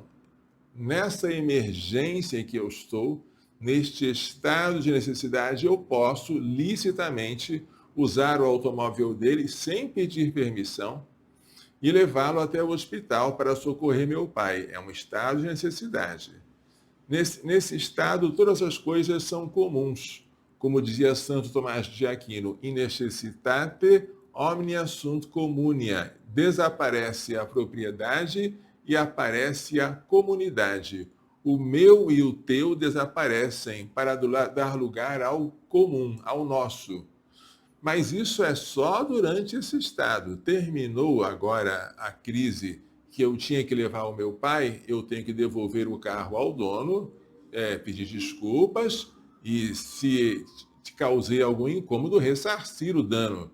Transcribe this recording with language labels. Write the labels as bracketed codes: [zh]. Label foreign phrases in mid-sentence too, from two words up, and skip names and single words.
[pt] Nessa emergência em que eu estou, neste estado de necessidade, eu posso licitamente usar o automóvel dele sem pedir permissão e levá-lo até o hospital para socorrer meu pai. É um estado de necessidade. Nesse estado, todas as coisas são comuns. Como dizia Santo Tomás de Aquino, [la] in necessitate omnia sunt communia. [pt] Desaparece a propriedade e aparece a comunidade. O meu e o teu desaparecem para dar lugar ao comum, ao nosso. Mas isso é só durante esse estado. Terminou agora a crise que eu tinha que levar o meu pai, eu tenho que devolver o carro ao dono, pedir desculpas e, se te causei algum incômodo, ressarcir o dano.